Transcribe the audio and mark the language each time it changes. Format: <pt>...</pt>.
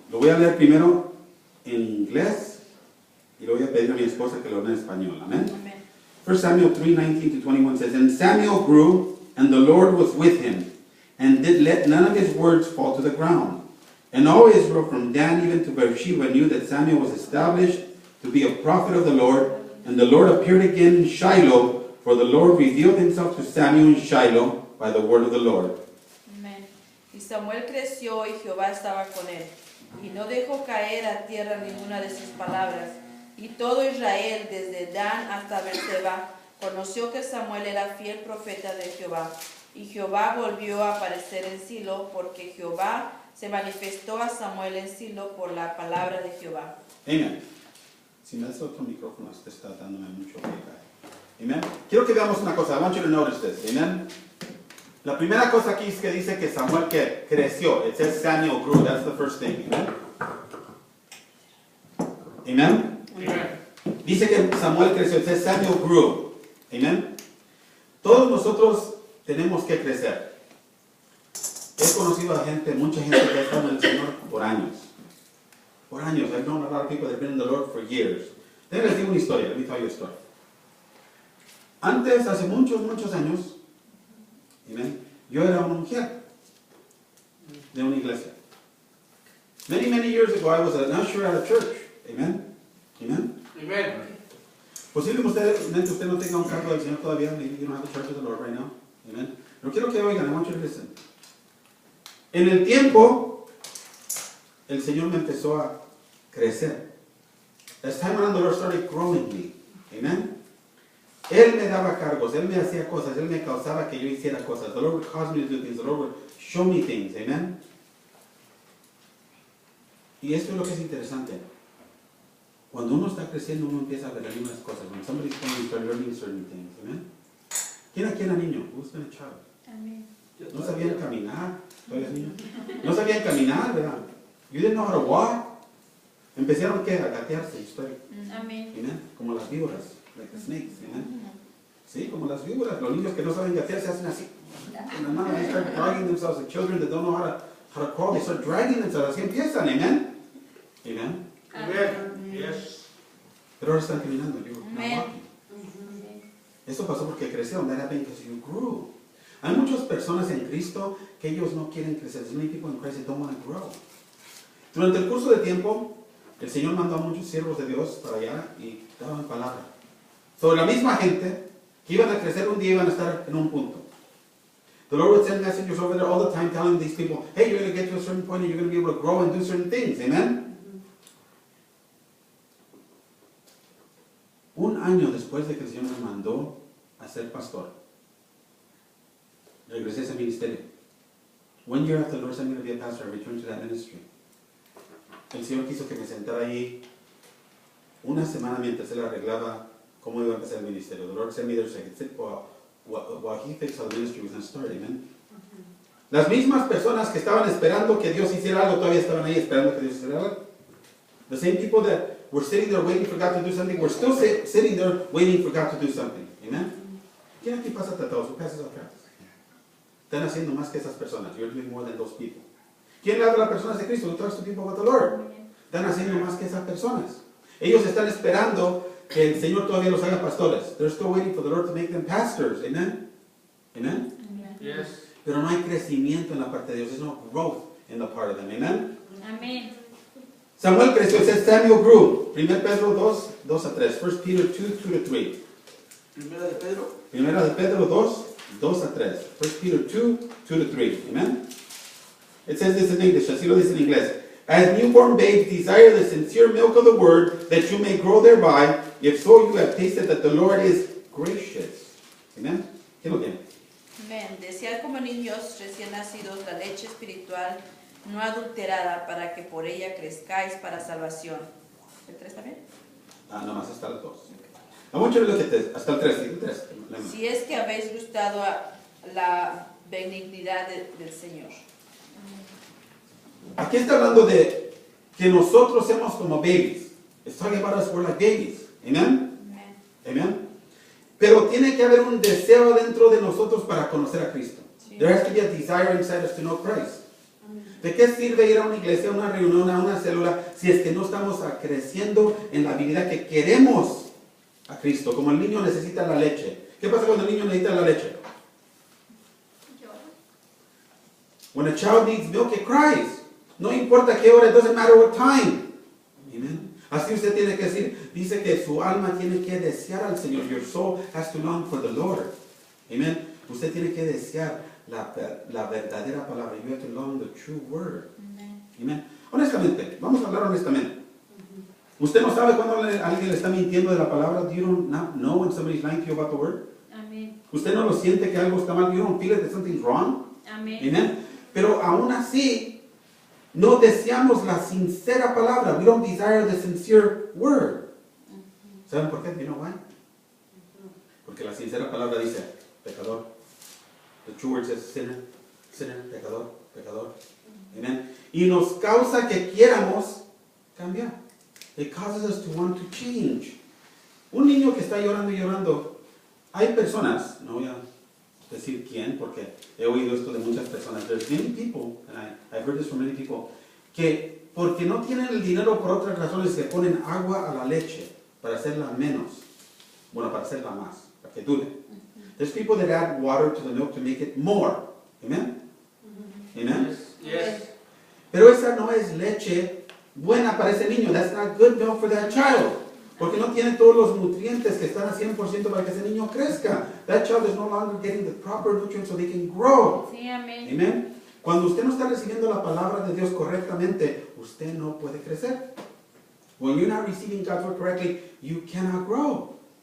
<es>Lo voy a leer primero en inglés y lo voy a pedir a mi esposa que lo lea en español. Amén. Amén.</es> <en>1 Samuel 3, 19 to 21 says, And Samuel grew, and the Lord was with him, and did let none of his words fall to the ground. And all Israel from Dan even to Beersheba knew that Samuel was established to be a prophet of the Lord. And the Lord appeared again in Shiloh, for the Lord revealed himself to Samuel in Shiloh by the word of the Lord.</en> <es>Amén. Y Samuel creció y Jehová estaba con él, y no dejó caer a tierra ninguna de sus palabras. Y todo Israel, desde Dan hasta Beerseba, conoció que Samuel era fiel profeta de Jehová. Y Jehová volvió a aparecer en Silo, porque Jehová se manifestó a Samuel en Silo por la palabra de Jehová. Amén. Si me das otro micrófono, este está dándome mucho feedback. Amén. Quiero que veamos una cosa.</es> <en>I want you to notice this.</en> <es>Amén. La primera cosa aquí es que dice que Samuel que creció.</es> <en>It says Samuel grew. That's the first thing. Amén.</en> <es>Amén. Dice que Samuel creció.</es> <en>It says Samuel grew.</en> <es>Amén. Todos nosotros tenemos que crecer. He conocido a mucha gente que ha estado en el Señor por años. Por años.</es> <en>I've known a lot of people that have been in the Lord for years.</en> <es>Les digo una historia.</es> <en>Let me tell you a story.</en> <es>Antes, hace muchos años, ¿amén? Yo era una mujer de una iglesia.</es> <en>Many, many years ago, I was an usher at a church. Amen. Amen. Amen.</en> <es>Posiblemente usted no tenga un cargo del Señor todavía.</es> <en>Maybe you don't have the church of the Lord right now.</en> <es>Amen. Pero quiero que oigan,</es> <en>I want you to listen.</en> <es>En el tiempo, el Señor me empezó a crecer.</es> <en>As time went on, the Lord started growing me. Amen.</en> <es>Él me daba cargos, Él me hacía cosas, Él me causaba que yo hiciera cosas.</es> <en>The Lord would cause me to do things, the Lord would show me things. Amen.</en> <es>Y esto es lo que es interesante. Cuando uno está creciendo, uno empieza a ver algunas cosas.</es> <en>When somebody's growing, you start learning certain things.</en> <es>Amen. ¿Quién aquí era niño?</es> <en>Who's been a child?</en> <es>Amén. No sabían caminar. ¿Tú eres niño? No sabían caminar, ¿verdad?</es> <en>You didn't know how to walk.</en> <es>Empezaron ¿qué? A gatearse. Amén. Amen. Como las víboras,</es> <en>like the snakes.</en> <es>Amen. Sí, como las víboras. Los niños que no saben gatear se hacen así. Con las manos,</es> <en>they start dragging themselves. The children that don't know how to crawl, they start dragging themselves.</en> <es>Así empiezan.</es> <en>Amen. Amen. Amen. Yes.</en> <es>Pero ahora están caminando.</es> <en>You're not Amen. walking.</en> <es>Eso pasó porque crecieron.</es> <en>That happened because you grew.</en> <es>Hay muchas personas en Cristo que ellos no quieren crecer.</es> <en>There's many people in Christ that don't want to grow.</en> <es>Durante el curso de tiempo, el Señor mandó a muchos siervos de Dios para allá y daban palabra. Sobre la misma gente que iban a crecer un día iban a estar en un punto.</es> <en>The Lord would send messengers over there all the time telling these people, hey, you're going to get to a certain point and you're going to be able to grow and do certain things. Amen.</en> <es>Un año después de que el Señor me mandó a ser pastor, regresé a ese ministerio.</es> <en>1 year after the Lord sent me to be a pastor, I returned to that ministry.</en> <es>El Señor quiso que me sentara ahí una semana mientras Él arreglaba cómo iba a empezar el ministerio.</es> <en>The Lord sent me there so I could sit while He fixed how the ministry was going to start.</en> <es>Amen. Las mismas personas que estaban esperando que Dios hiciera algo, todavía estaban ahí esperando que Dios hiciera algo.</es> <en>The same people that were sitting there waiting for God to do something, were still sitting there waiting for God to do something. Amen.</en> <es>¿Quién aquí pasa tratados?</es> <en>Who passes out tracts?</en> <es>Están haciendo más que esas personas.</es> <en>You're doing more than those people.</en> <es>¿Quién le habla a las personas de Cristo?</es> <en>Who talks to people about the Lord?</en> <es>Están haciendo más que esas personas. Ellos están esperando que el Señor todavía los haga pastores.</es> <en>They're still waiting for the Lord to make them pastors. Amen. Amen. Yes.</en> <es>Pero no hay crecimiento en la parte de Dios.</es> <en>There's no growth in the part of them. Amen.</en> <es>Amén. Samuel creció.</es> <en>It says Samuel grew.</en> <es>1 Pedro 2, 2 a 3.</es> <en>1 Peter 2, 2 to 3.</en> <es>Primera de Pedro. Primera de Pedro 2, 2 a 3.</es> <en>1 Peter 2, 2 to 3. Amen. It says this in English.</en> <es>Así lo dice en inglés.</es> <en>As newborn babes desire the sincere milk of the word, that you may grow thereby. If so, you have tasted that the Lord is gracious.</en> <es>Amen. ¿Quién lo tiene? Amén. Desear como niños recién nacidos la leche espiritual no adulterada para que por ella crezcáis para salvación. ¿El 3 también? Nomás hasta el 2.</es> <en>I want you to look at this.</en> <es>Hasta el 3. ¿Sí? El 3. Si es que habéis gustado a la benignidad del Señor. Aquí está hablando de que nosotros somos como babies.</es> <en>It's talking about us, we're like babies. Amen.</en> <es>Amén.</es> <en>Amen.</en> <es>Pero tiene que haber un deseo dentro de nosotros para conocer a Cristo. Sí.</es> <en>There has to be a desire inside us to know Christ.</en> <es>¿De qué sirve ir a una iglesia, a una reunión, a una célula, si es que no estamos creciendo en la habilidad que queremos a Cristo? Como el niño necesita la leche. ¿Qué pasa cuando el niño necesita la leche?</es> <en>When a child needs milk, it cries.</en> <es>No importa qué hora,</es> <en>it doesn't matter what time. Amen.</en> <es>Así usted tiene que decir, dice que su alma tiene que desear al Señor.</es> <en>Your soul has to long for the Lord. Amen.</en> <es>Usted tiene que desear la verdadera palabra.</es> <en>You have to long the true word. Amen.</en> <es>Honestamente, vamos a hablar honestamente. ¿Usted no sabe cuando alguien le está mintiendo de la palabra?</es> <en>You don't know when somebody's lying to you about the word?</en> <es>Amén. ¿Usted no lo siente que algo está mal?</es> <en>You don't feel it that something's wrong?</en> <es>Amén.</es> <en>Amen.</en> <es>Pero aún así, no deseamos la sincera palabra.</es> <en>We don't desire the sincere word.</en> <es>¿Saben por qué?</es> <en>You know why?</en> <es>Porque la sincera palabra dice, pecador.</es> <en>The true word says sinner, sinner,</en> <es>pecador, pecador.</es> <en>Amen.</en> <es>Y nos causa que quieramos cambiar.</es> <en>It causes us to want to change.</en> <es>Un niño que está llorando y llorando, hay personas, no voy a decir quién, porque he oído esto de muchas personas.</es> <en>There's many people, and I've heard this from many people,</en> <es>que porque no tienen el dinero por otras razones se ponen agua a la leche para hacerla menos, bueno, para hacerla más, para que dure.</es> <en>There's people that add water to the milk to make it more. Amen? Amen? Yes.</en> <es>Pero esa no es leche buena para ese niño.</es> <en>That's not good milk for that child.</en> <es>Porque no tiene todos los nutrientes que están a 100% para que ese niño crezca.</es> <en>That child is no longer getting the proper nutrients so they can grow.</en> <es>Sí, amén.</es> <en>Amen.</en> <es>Cuando usted no está recibiendo la palabra de Dios correctamente, usted no puede crecer.</es> <en>When you're not receiving God's word correctly, you cannot grow.</en>